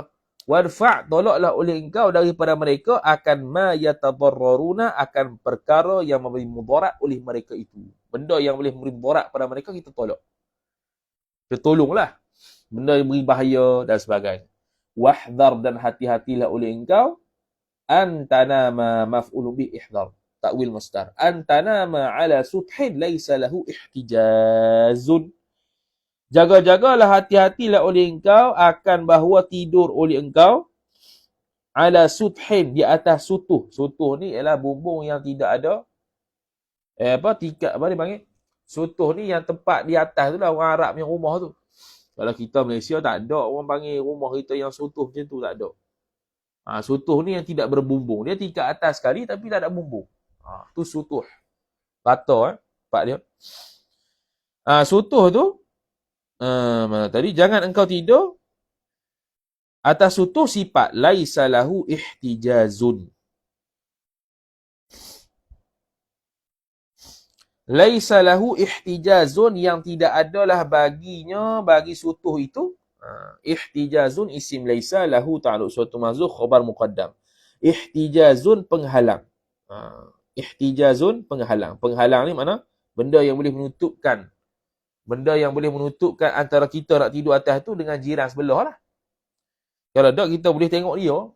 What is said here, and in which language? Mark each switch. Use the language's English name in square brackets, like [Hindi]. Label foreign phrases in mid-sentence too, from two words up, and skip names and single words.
[Malay] Wadfa', tolaklah oleh engkau daripada mereka, akan [Arabic] ما يتضررون, [Malay] akan perkara yang memberi mudarat oleh mereka itu. Benda yang boleh memberi mudarat pada mereka, kita tolak. Kita tolonglah. Benda yang beri bahaya dan sebagainya. Wahdhar, dan hati-hatilah oleh engkau, [Arabic] أن تنام مفعول به احذر تأويل مصدر أن تنام على سطح ليس له احتجاز. [Malay] Jaga-jagalah, hati-hatilah oleh engkau, akan bahawa tidur oleh engkau, [Arabic] على سطح, [Malay] di atas sutuh. Sutuh ni ialah bumbung yang tidak ada tikat, apa dia panggil? Sutuh ni yang tempat di atas tu lah, orang Arab yang rumah tu. Kalau kita Malaysia tak ada orang panggil rumah kita yang sutuh macam tu, tak ada. Sutuh ni yang tidak berbumbung. Dia tingkat atas sekali tapi tak ada bumbung. Tu sutuh. Rata tempat dia. Sutuh tu, mana tadi? Jangan engkau tidur atas sutuh, sifat [Arabic] ليس له احتجاز. ليس له احتجاز, [Malay] yang tidak adalah baginya, bagi sutuh itu. [Arabic] احتجاز اسم ليس له تعلق suatu محذوف خبر مقدم. [Malay] Ihtijazun, penghalang. Ihtijazun, penghalang. Penghalang ni mana? Benda yang boleh menutupkan. Benda yang boleh menutupkan antara kita nak tidur atas tu dengan jiran sebelah lah. Kalau tak, kita boleh tengok dia.